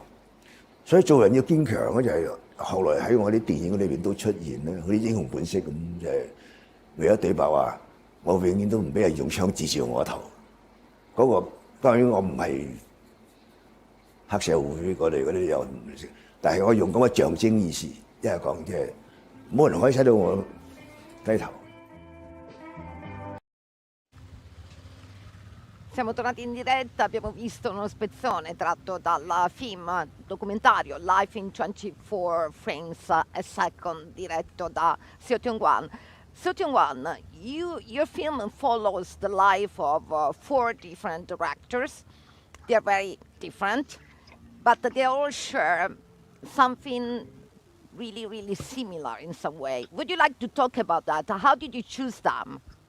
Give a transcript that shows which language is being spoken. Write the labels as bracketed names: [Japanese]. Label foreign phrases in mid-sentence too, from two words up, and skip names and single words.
[Cantonese] 所以做人要堅強咧，就係後來喺我啲電影裏邊都出現咧，好似英雄本色咁，就係唯一對白話：我永遠都唔俾人用槍指住我頭。嗰個當然我唔係黑社會，我哋嗰啲有。但係我用咁嘅象徵意思，一係講即係冇人可以使到我低頭。 [Italian] Siamo tornati in diretta, abbiamo visto uno spezzone tratto dal film documentario Life in 24 Frames a Second, diretto da Tiong Guan. [English] Tiong Guan, your film follows the life of 4 different directors. They're very different, but they all share something really, really similar in some way. Would you like to talk about that? How did you choose them?